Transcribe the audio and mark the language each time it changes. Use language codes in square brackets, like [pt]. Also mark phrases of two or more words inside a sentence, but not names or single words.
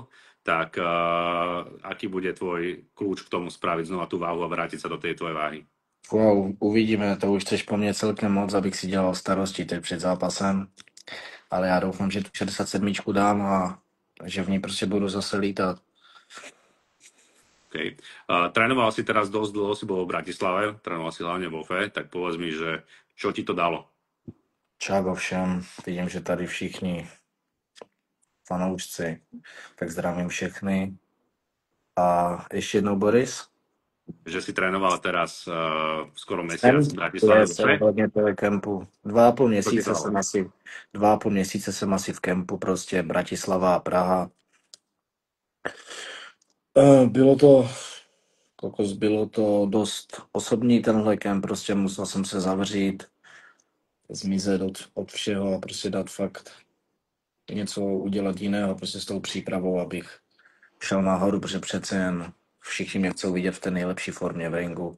[sk] Tak aký bude tvoj kľúč k tomu spraviť znova tú váhu a vrátiť sa do tej tvojej váhy? [cs] Wow, uvidíme, to už chceš po mně celkem moc, abych si dělal starosti teď před zápasem. Ale já doufám, že tu 67 dám a že v ní prostě budu zase lítat. [sk] Okay. Trénoval si teraz dosť dlho, si bol v Bratislave, trénoval si hlavne vo FE, tak povedz mi, že čo ti to dalo? [cs] Čau všem, vidím, že tady všichni fanoušci, tak zdravím všechny. A ještě jednou Boris. [sk] Že si trénoval teraz skoro mesiac v Bratislave vo FE? [cs] Hodně to je kempu. 2,5 měsíce jsem asi v kempu, prostě Bratislava a Praha. Bylo to dost osobní tenhle kemp, prostě musel jsem se zavřít, zmizet od všeho a prostě dát fakt něco udělat jiného prostě s tou přípravou, abych šel nahoru, protože přece jen všichni mě chcou vidět v té nejlepší formě v ringu.